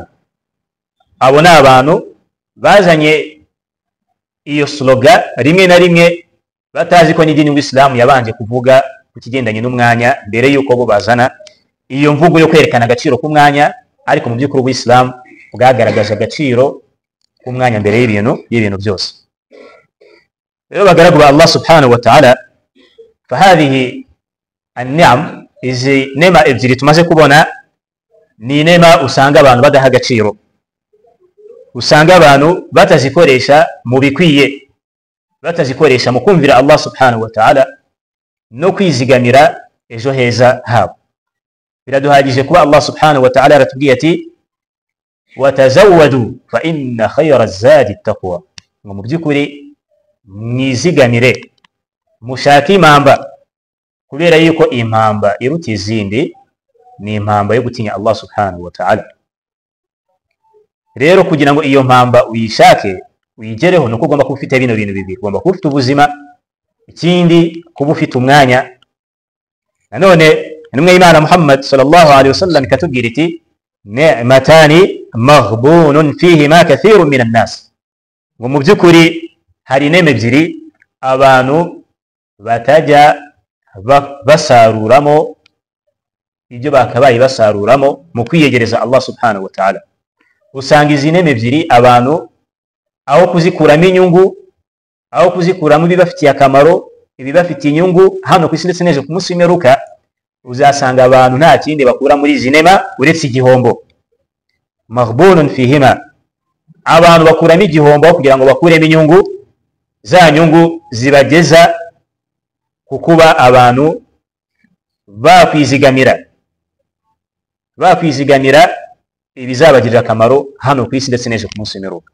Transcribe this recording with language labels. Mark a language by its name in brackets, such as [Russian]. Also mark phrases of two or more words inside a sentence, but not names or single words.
[Kinyarwanda] Abo ni abantu bazanye iyo slogan rimwe na rimwe batazi ko n'idini y'Islamu yabanje kuvuga ku kigendanye n'umwanya mbere yuko bo bazana iyo mvugo yo kwerekana agaciro k'umwanya, ariko mu by'ukuri Uislamu bwagaragaje agaciro k'umwanya mbere y'ibintu byose. Rero bagaragu ba [Arabic] الله سبحانه وتعالى، فهذه النعم, [Kinyarwanda] izi nema ebyiri tumaze kubona ni nema usanga abantu badaha agaciro, usanga abantu batazikoresha mu bikwiye, batazikoresha mu kumvira [Arabic] الله سبحانه وتعالى [Kinyarwanda] no kwizigamira ejo heza habo. Biraduhagije kuba [Arabic] الله سبحانه وتعالى [Kinyarwanda] aratubwiye ati [Arabic] وتزودوا فإن خير الزاد التقوى, [Kinyarwanda] ngo mu by'ukuri mwizigamire, mushake impamba, kubera yuko impamba iruta izindi ni impamba yo gutinya [Arabic] الله سبحانه وتعالى. [Kinyarwanda] Rero kugira ngo iyo mpamba uyishake uyigereho, nuko ugomba kuba ufite bino bintu bibiri, ugomba kuba ufite ubuzima, ikindi kuba ufite umwanya. Nanone intumwa y'Imana [Arabic] محمد صلى الله عليه وسلم [Kinyarwanda] ikatubwira iti [Arabic] نعمتان مغبون فيهما كثير من الناس, [Kinyarwanda] ngo mu by'ukuri hari inema ebyiri abantu batajya basaruramo ibyo bakabaye basaruramo mu kwiyegereza [Arabic] الله سبحانه وتعالى. [Kinyarwanda] Usanga izi neme ebyiri abantu aho kuzikuramo inyungu, aho kuzikuramo ibibafitiye akamaro, ibibafitiye inyungu hano ku isi ndetse n'ejo ku munsi w'imperuka, uzasanga abantu nta kindi bakura muri izi nema uretse igihombo. [Arabic] مغبون فيهما, [Kinyarwanda] abantu bakuramo igihombo kugira ngo bakuremo inyungu, za nyungu zibageza ku kuba abantu bakwizigamira ibizabagirira akamaro hano ku isi ndetse n'ejo ku munsi w'imperuka.